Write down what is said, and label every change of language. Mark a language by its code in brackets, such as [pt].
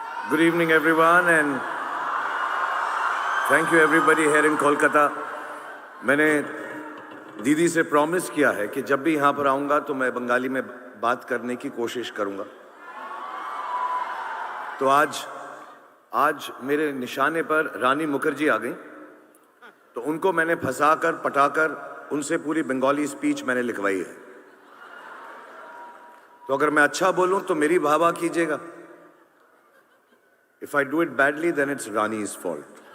[en] Good evening, everyone, and thank you everybody here in Kolkata. [hi] मैंने दीदी से promise किया है कि जब भी यहाँ पर आऊँगा तो मैं बंगाली में बात करने की कोशिश करूँगा। तो आज मेरे निशाने पर रानी मुखर्जी आ गई, तो उनको मैंने फंसाकर पटाकर उनसे पूरी बंगाली स्पीच मैंने लिखवाई है। तो अगर मैं अच्छा बोलूँ तो मेरी वाह कीजिएगा। [en] If I do it badly, then it's Rani's fault.